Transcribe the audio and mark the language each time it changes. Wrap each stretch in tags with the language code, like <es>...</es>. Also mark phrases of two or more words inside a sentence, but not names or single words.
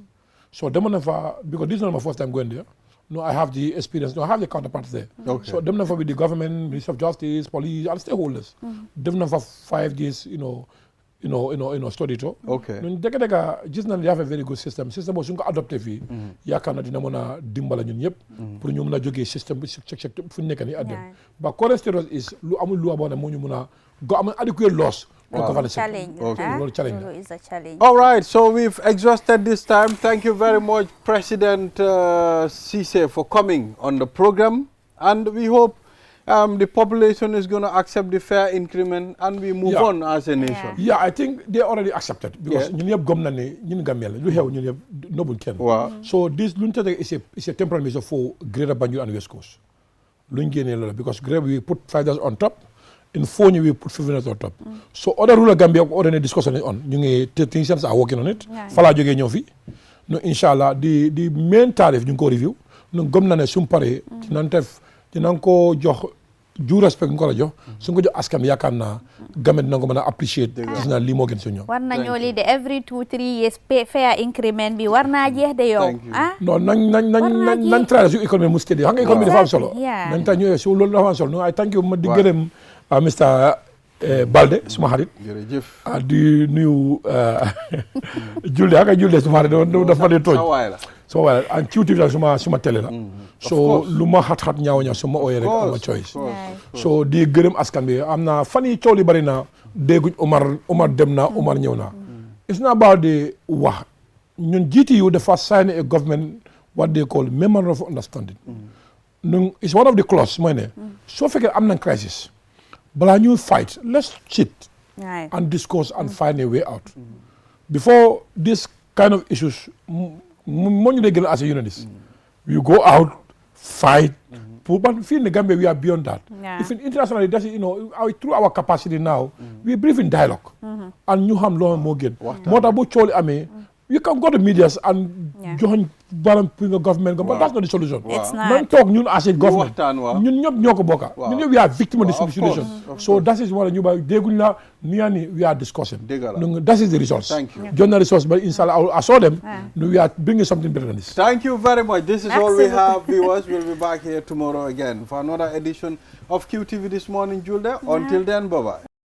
<en>So because this is not my first time going there. No, I have the experience. No, I have the counterparts there. So them for with the government, Ministry of Justice, police, and stakeholders. Them for 5 days, study to. Just now they have a very good system. System was adopted fi.</en> <wo>Ya kana dina mona dimbala ñun ñep pour ñu mëna joggé système check fu nekk ni adem.</wo> <en>But current status is</en> <wo>lu amul lu abona mo ñu mëna go am</wo> <en>adequate laws. Challenge. Is a challenge. All right, so we've exhausted this time. Thank you very much, President Cisse, for coming on the program. And we hope the population is going to accept the fair increment and we move on as a nation. Yeah, I think they already accepted because so this is a temporary measure for Greater Banjul and West Coast. Because we put $5 on top. In phone we put $15 on top. So other rural Gambia already discussing it on. Technicians are working on it.</en> <wo>Fala joge ñëw fi.</wo> <en>No inshallah the main tariff</en> <wo>ñu ko</wo> <en>review.</en> <wo>No gom na ne sum paré dinañ ko jox</wo> <en>due respect</en> <wo>ko la jox. Su ko jox askan yaakaar naa government dina ko mën a appreciate. Gis naa lii moo gën si ñoom. War nañoo lii de</wo> <en>every 2-3 years fair increment</en> <wo>bi war naa jeex de yow. Non nañ try su économie mu steady. Xam nga économie dafa am solo. Nañ ta ñëwee su loolu dafa am solo.</wo> <en>No I thank you</en> <wo>ma di gërëm Mr. Balde suma xarit di nuyu Julde suma xarit dafa dee tooñ suma waay la and Qtv suma télé la so lu ma xat-xat ñaaw suma ooyee rek ama choice so di gërëm askan bi am na fan yi coow li bari na dégguñ Omar dem na Omar ñëw na</wo> <en>it's not about the</en> <wo>wax ñun GTU dafa</wo> <en>sign a government what they call memorandum of understanding it's one of the clause</en> <wo>mooy ne soo fekkee am na crisis balaa ñuy</wo> <en>fight let's sit and discuss and find a way out before this kind of issues</en> <wo>moo ñu dee gën</wo> <en>as a unionist we go out fight but feel in the Gambia we are beyond that even internationally that's through our capacity now we breathe in dialogue and</en> <wo>ñu xam loo moo gën moo tax bu cooli amee</wo> <en>You can go to media and join government, but that's not the solution. It's not. Man talk ñun as a government.</en> <wo>Ñun ñëpp ñoo ko bokka. Ñun ñëpp</wo> <en>we are victim of the situation. So that is what</en> <wo>ñu ba dégguñ la ni</wo> <en>we are discussing. That is the results. Thank you. Join the results, but inshallah I saw them. We are bringing something better than this. Thank you very much. This is all we have, viewers. We'll be back here tomorrow again for another edition of QTV This Morning, Julde. Until then, bye-bye.</en>